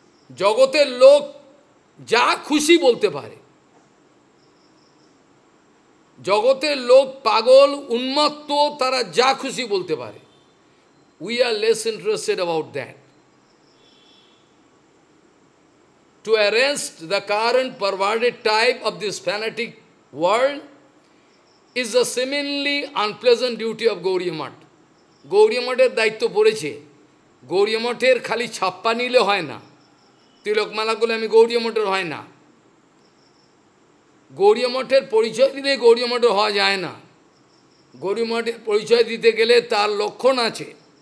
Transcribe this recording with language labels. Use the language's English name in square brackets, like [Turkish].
[Bangla] জগতের লোক যা খুশি বলতে পারে, জগতের লোক পাগল উন্মত্ত, তারা যা খুশি বলতে পারে। [English] We are less interested about that. To arrest the current perverted type of this fanatic world is the seemingly unpleasant duty of Gauriya Math. [Bangla] Gauriya Mathের দায়িত্ব পড়েছে। Gauriya Mathের খালি ছাপ্পা নিলে হয় না, তিলকমালাগুলো আমি Gauriya Mathের হয় না। Gauriya Mathের পরিচয় দিলে Gauriya Mathের হওয়া যায় না। Gauriya Mathের পরিচয় দিতে গেলে তার লক্ষণ আছে।